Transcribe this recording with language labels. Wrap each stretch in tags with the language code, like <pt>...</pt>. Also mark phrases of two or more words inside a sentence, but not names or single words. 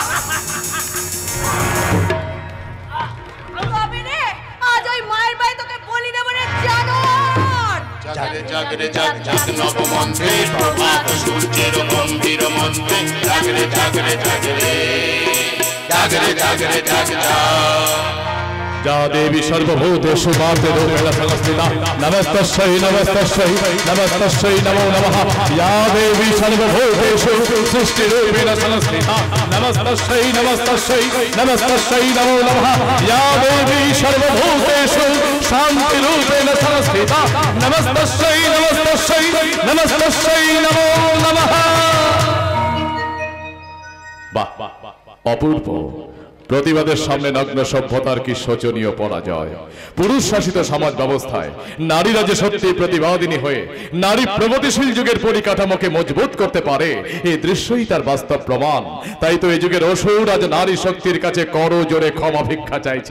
<bn>আজ ওই মায়ের বাড়ি তোকে বলি দেবো রে জানোয়ার। জাগরে জাগরে জাগ জাগ নবমন্ত্রে প্রভাত সূর্যের গম্ভীর মন্ত্রে জাগরে জাগরে জাগরে জাগরে জাগরে জাগ</bn> <sa>या देवी सर्वभूतेषु मातृरूपेण संस्थिता नमस्तस्यै नमस्तस्यै नमस्तस्यै नमो नमः या देवी सर्वभूतेषु सृष्टिरूपेण संस्थिता नमस्तस्यै नमस्तस्यै नमस्तस्यै नमो नमः या देवी सर्वभूतेषु शान्तिरूपेण संस्थिता नमस्तस्यै नमस्तस्यै नमस्तस्यै नमो नमः।</sa> <bn>বাহ অপূর্ব প্রতিবাদের সামনে নগ্ন সভ্যতার কি শোচনীয় পরাজয়। পুরুষ শাসিত সমাজ ব্যবস্থায় নারীরা যে সত্যি প্রতিবাদিনী হয়ে নারী প্রগতিশীল যুগের পরিকাঠামোকে মজবুত করতে পারে, এই দৃশ্যই তার বাস্তব প্রমাণ। তাই তো এই যুগের অসুর আজ নারী শক্তির কাছে করো জোরে ক্ষমা ভিক্ষা চাইছে।</bn>